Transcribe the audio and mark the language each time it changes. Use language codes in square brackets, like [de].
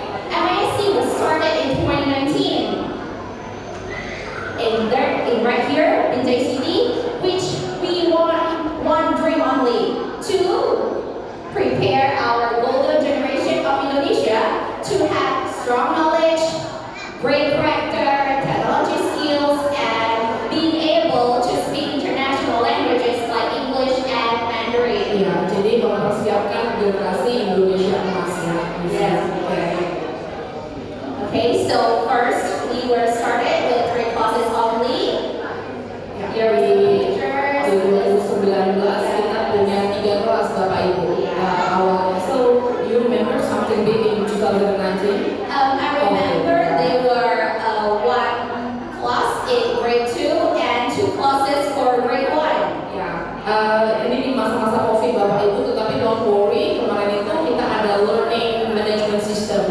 [en] MISC was started in 2019. In right here in JCD, which we want one dream only, to prepare our golden generation of Indonesia to have strong knowledge, great character, technology skills, and being able to speak international languages like English and Mandarin. [id] Iya, jadi mempersiapkan generasi Indonesia emas ya. [en] Yes. Okay, so first we were started with 3 classes only. [id] Ya, [en] Here we see [id] di [en] pictures. [id] 2019 kita punya 3 kelas Bapak Ibu. Awalnya, [en] so you remember something big in 2019? I remember they were 1 class in grade 2 and 2 classes for grade 1. [id] Ya, ini di masa-masa COVID Bapak Ibu, tetapi [en] don't worry, [id] kemarin itu kita ada learning management system.